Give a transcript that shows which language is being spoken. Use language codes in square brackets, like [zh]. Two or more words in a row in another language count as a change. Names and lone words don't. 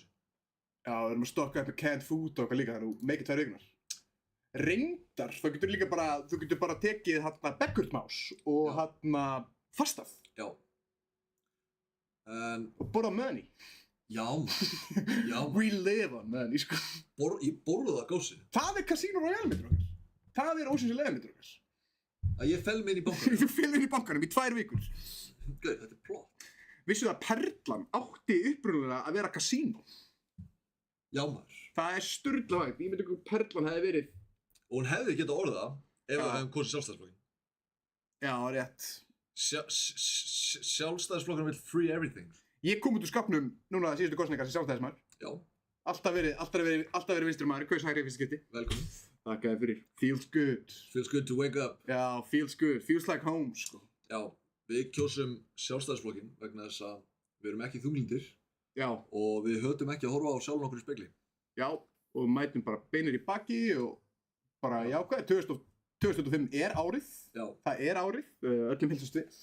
[is] Já, við erum að stokka upp með [en] canned food [is] og eitthvað líka, það eru mikið 2 vikunar. Reyndar, þú getur líka bara, þú getur bara tekið hérna Beckertmás og Já. hérna fastað Já. En, og borða money. já maður, já maður. [en] We live on money, [is] sko. Ég borða það gósið. Það er Casino Royale myndir okkar. Það er Ocean's 11 myndir okkar. Að ég fel mig inn í bankanum. Þú fylgir í bankanum í 2 vikur. Gauð, þetta er plott. Vissu að Perlan átti upprunalega að vera kasínó. Já maður. Það er sturla vægt. Ég myndi ekki Perlan hefði verið. Og hún hefði getað orðið það ef Já. við hefðum kosið Sjálfstæðisflokkinn. Já, rétt. Sjálfstæðisflokkurinn vill [en] free everything. [is] Ég kom út úr skapnum núna síðustu kosningar sem sjálfstæðismaður. Já, Alltaf verið vinstri maður, kaus hægri í fyrsta skipti. velkomin. Þakka þér fyrir. [en] Feels good. Feels good to wake up. Já, feels good. Feels like home, [is] sko. Já, við kjósum Sjálfstæðisflokkinn vegna þess að við erum ekki þunglindir Já, og við höfum ekki að horfa á sjálfan okkur í spegli. já. Og mætum bara beinir í baki og bara jákvæð. 2025 er árið. Já, Það er árið. Öllum heilsast við.